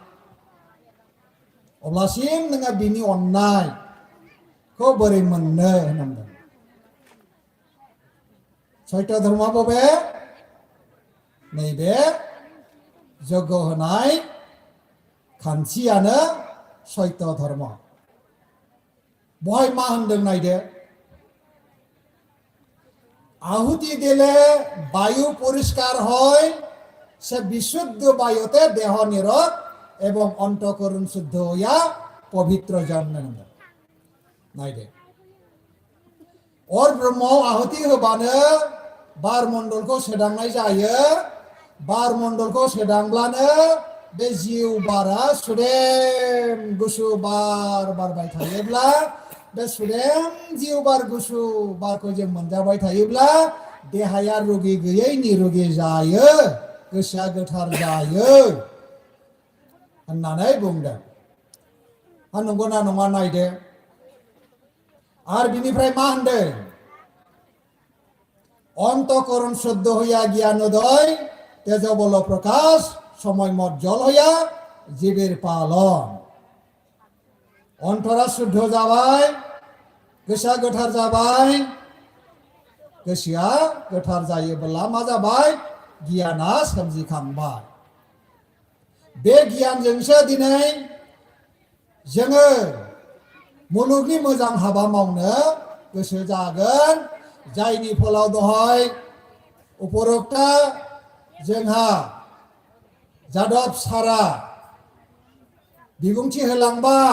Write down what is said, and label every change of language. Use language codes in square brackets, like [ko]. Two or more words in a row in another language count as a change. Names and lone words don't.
[brx] अब्लासिम नोङो बिनि अननायखौ बोरै मोननो होननांगोन सत्य धर्मआ बबे नैबे जग्य होनाय खान्थियानो सत्य धर्म बहाय मा होनदों नायदो [bn] আহুতি দিলে বায়ু পরিষ্কার হয় সে বিশুদ্ধ বায়ুতে দেহ নিরোধ এবং অন্তঃকরণ শুদ্ধ হইয়া পবিত্র জন্ম নাইদে [brx] अर ब्रह्मआव आहुति होबानो बार मण्डलखौ सोदांनाय जायो बार मण्डलखौ सोदांब्लानो बे जिउ बारा सुदेम गुसु बार बारबाय थायोब्ला बे सुदेम जिउ बार गुसु बारखौ जों मोनजाबाय थायोब्ला देहाया रुगि गैयै निरुगि जायो, गोसोआ गोथार जायो होननानै बुंदों। नंगौना नङा नायदो। आरो बिनिफ्राय मा होनदों? [bn] অন্তঃকরণ শুদ্ধ হইয়া জ্ঞানোদয়, তেজ বল প্রকাশ, সময় মজ্জল হইয়া জীবের পালন। অন্তরা শুদ্ধ [brx] जाबाय, गोसोआ गोथार जाबाय। गोसोआ गोथार जायोब्ला मा जाबाय? गियाना सोमजिखांबाय। बे गियानजोंसो दिनै जोङो मुलुगनि मोजां हाबा मावनो गोसो जागोन, जायनि फलाव दहाय उपरोक्ता जोंहा जादब सारा बिबुंथि होलांबाय।